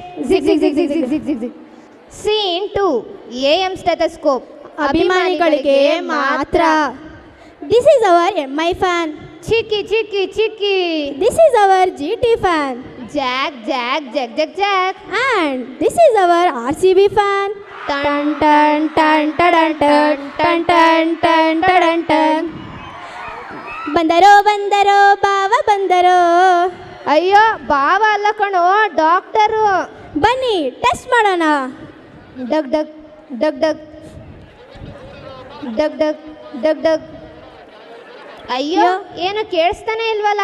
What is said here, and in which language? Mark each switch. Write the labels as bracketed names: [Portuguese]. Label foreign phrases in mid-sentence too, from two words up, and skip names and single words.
[English] ಜಿಗ್ ಜಿಗ್ ಜಿಗ್ ಜಿಗ್ ಜಿಗ್ ಜಿಗ್ ಜಿಗ್ ಜಿಗ್. Scene 2. AM stethoscope. [Kannada] ಅಭಿಮಾನಿಗಳಿಗೆ ಮಾತ್ರ. [English] This is our MI fan. ಚಿಕ್ಕಿ ಚಿಕ್ಕಿ ಚಿಕ್ಕಿ. This is our GT fan. ಜಾಕ್ ಜಾಕ್ ಜಗ್ ಜಗ್ ಜಾಕ್. And this is our RCB fan. Tan tan tan tan tan tan tan tan tan tan. [Kannada] ಬಂದರೋ ಬಂದರೋ ಬಾವ ಬಂದರೋ. ಅಯ್ಯೋ ಬಾವ ಅಲ್ಲ ಕಣೋ, ಡಾಕ್ಟರು. ಬನ್ನಿ ಟೆಸ್ಟ್ ಮಾಡೋಣ. ಡಗ್ ಡಗ್ ಡಗ್ ಡಗ್ ಡಗ್ ಡಗ್ ಡಗ್ ಡಗ್. ಅಯ್ಯೋ ಏನು ಕೇಳಿಸ್ತಾನೆ ಇಲ್ವಲ್ಲ.